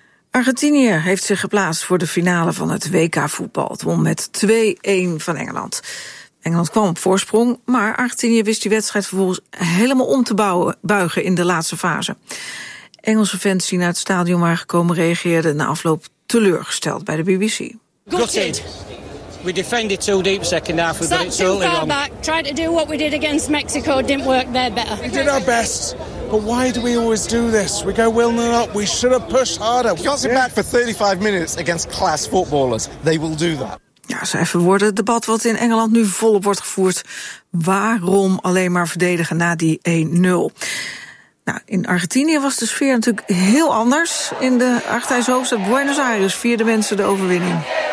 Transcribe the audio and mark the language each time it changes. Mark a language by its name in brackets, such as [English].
[Dutch] Argentinië heeft zich geplaatst voor de finale van het WK-voetbal. Het won met 2-1 van Engeland. Engeland kwam op voorsprong, maar Argentinië wist die wedstrijd vervolgens helemaal om te buigen in de laatste fase. Engelse fans die naar het stadion waren gekomen reageerden na afloop teleurgesteld bij de BBC. [English] Got it. We defended too deep second half. We sat too far back. Tried to do what we did against Mexico. Didn't work there better. We did our best. But why do we always do this? We go willing up. We should have pushed harder. You can't sit back for 35 minutes against class footballers. They will do that. [Dutch] Ja, zo even worden het debat wat in Engeland nu volop wordt gevoerd. Waarom alleen maar verdedigen na die 1-0? Nou, in Argentinië was de sfeer natuurlijk heel anders. In de Argentijnse hoofdstad Buenos Aires vierden mensen de overwinning.